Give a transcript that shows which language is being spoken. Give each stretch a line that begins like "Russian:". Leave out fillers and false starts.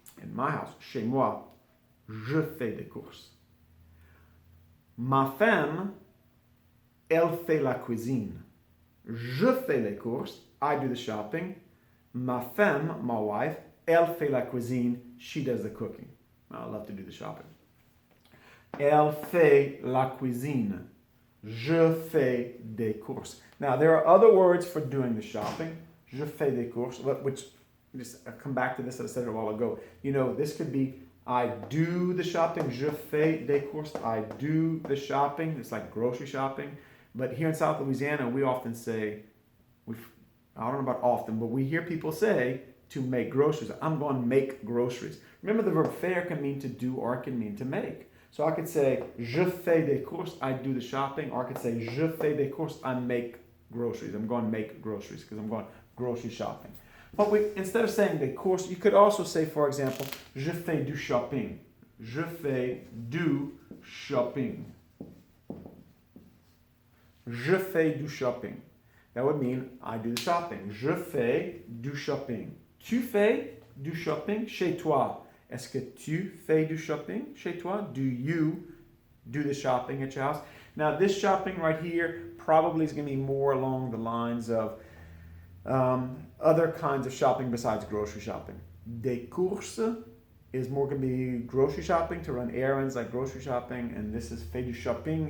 English: In my house,
French: chez moi, je fais des courses. Ma femme, elle fait la cuisine. Je fais les courses.
English: I do the shopping.
French: Ma femme,
English: my wife,
French: elle fait la cuisine.
English: She does the cooking. I love to do the shopping.
French: Elle fait la cuisine. Je fais des courses.
English: Now, there are other words for doing the shopping.
French: Je fais des courses,
English: which, I'll come back to this, I said it a while ago. You know, this could be, I do the shopping.
French: Je fais des courses.
English: I do the shopping. It's like grocery shopping. But here in South Louisiana, we often say, I don't know about often, but we hear people say to make groceries. I'm going to make groceries. Remember, the verb faire can mean to do or it can mean to make. So I could say,
French: je fais des courses,
English: I do the shopping, or I could say, je fais des courses, I make groceries. I'm going to make groceries because I'm going grocery shopping. But instead of saying des courses, you could also say, for example,
French: je fais du shopping. Je fais du shopping. Je fais du shopping. That would mean I do the shopping. Je fais du shopping. Tu fais du shopping chez toi. Est-ce que tu fais du shopping chez toi?
English: Do you do the shopping at your house? Now, this shopping right here probably is going to be more along the lines of other kinds of shopping besides grocery shopping. Des courses is more going to be grocery shopping, to run errands like grocery shopping, and this is
French: fait du shopping.